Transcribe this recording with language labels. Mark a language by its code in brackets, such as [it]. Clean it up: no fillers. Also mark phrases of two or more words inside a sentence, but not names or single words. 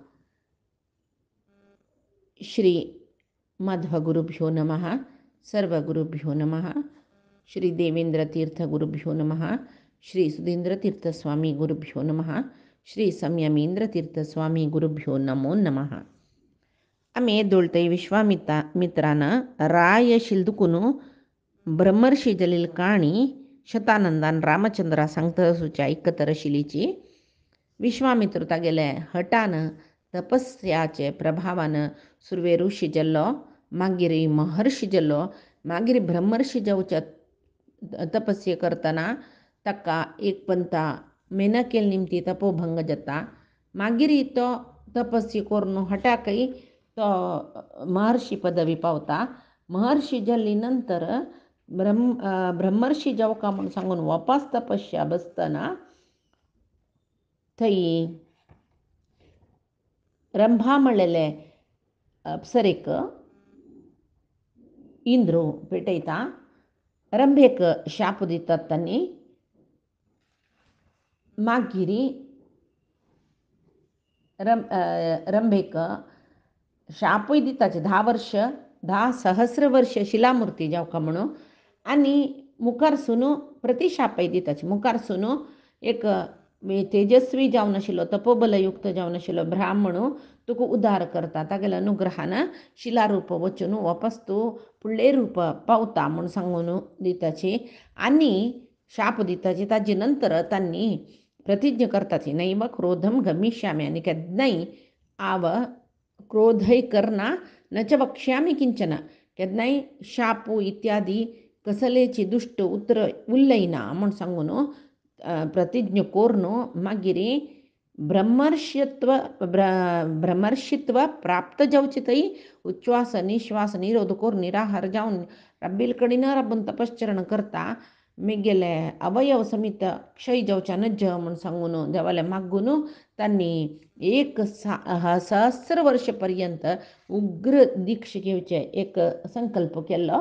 [sa] श्री मध्वगुरुभ्यो नमः। सर्वगुरुभ्यो नमः। श्री देवेंद्रतीर्थगुरुभ्यो नमः। श्री सुधींद्रतीर्थस्वामी गुरुभ्यो नमः। श्री संयमींद्रतीर्थस्वामी गुरुभ्यो नमो नमः. [kok] आम्ही दोळतई विश्वामित्रानं राय शिल्दुकुनु ब्रह्मर्षी जलील काणी शतानंदान रामचंद्रा सांगता सुच्या ऐकतर शिलीची विश्वामित्र गेले हटान तपस्याचे प्रभावानं सुर्वे ऋषी जल्लो मागिरी महर्षी जल्लो मागिरी ब्रह्मर्षी जाऊच्या तपस्ये करताना तक्का एक पंता मेनकेल निमती तपोभंग जाता मागिरी तो तपस्ये करून हटाकई तो महर्षी पदवी पावता. महर्षी जल्ली नंतर ब्रह्मर्षी जाऊ का म्हणून सांगून वापस तपस्या बसताना थई रंभा म्हणलेले अप्सरेक इंद्रो पेटयता रंभेक शाप दितात त्यांनी मागिरी रंभेक शापय दिताचे 10 वर्ष 10 सहस्र वर्ष शिलामूर्ती जाऊ का म्हणून आणि मुखार सुनो प्रतिशापय दिताचे. मुखार सुनो एक तेजस्वी जावन आशिल्लो तपोबलयुक्त जावन आशिल्लो ब्राह्मणू तुका उद्धार करता तागेल्या अनुग्रहानं शिलारूप वचून वापस तूं फुडले रूप पावता म्हणून सांगून दिताची आणि शाप दिताची. ताजे नंतर त्यांनी प्रतिज्ञा करताची [sa] नैव क्रोधम गमिष्यामी [kok] आणि केन्नाय आव क्रोधय करना [sa] न च वक्ष्यामी किंचन [kok] केन्नाय शापू इत्यादी कसलेची दुष्ट उतर उल्लयना म्हणून सांगून प्रतिज्ञा कोरून मागिरी ब्रह्मर्षित्व प्राप्त जावची थंय उच्छ्वास निश्वास निरोध करून निराहार जावन रब्बील कडीनं राबून तपश्चरण करता मेगेले अवयव समित क्षय जावच्या नज म्हणून सांगून देवाले मागून त्यांनी 1 सहस्र वर्षपर्यंत उग्र दीक्ष घेवचे एक संकल्प केलो.